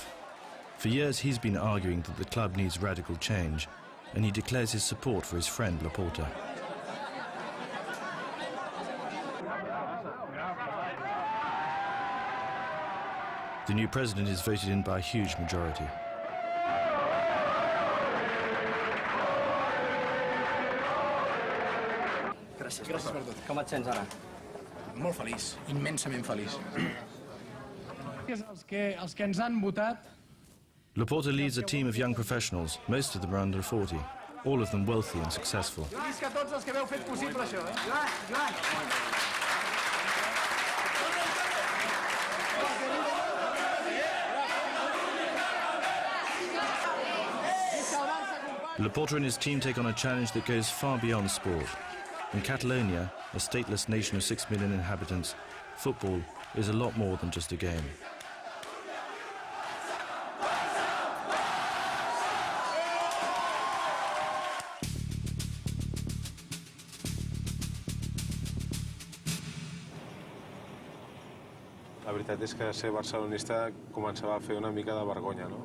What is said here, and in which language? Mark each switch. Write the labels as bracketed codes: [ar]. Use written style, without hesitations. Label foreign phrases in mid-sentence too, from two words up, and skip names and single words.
[en] For years he's been arguing that the club needs radical change, and he declares his support for his friend Laporta. The new president is voted in by a huge majority. [ca] Gràcies per tot. Com et sents ara? Molt feliç, immensament feliç. Els que ens han votat. [en] Laporta leads a team of young professionals, most of them are under 40, all of them wealthy and successful. [ca] Visca tots els que heu fet possible això, Joan! [en] Laporta and his team take on a challenge that goes far beyond sport. In Catalonia, a stateless nation of 6 million inhabitants, football is a lot more than just a game. [ca] La veritat és que ser barcelonista començava a fer una mica de vergonya, no?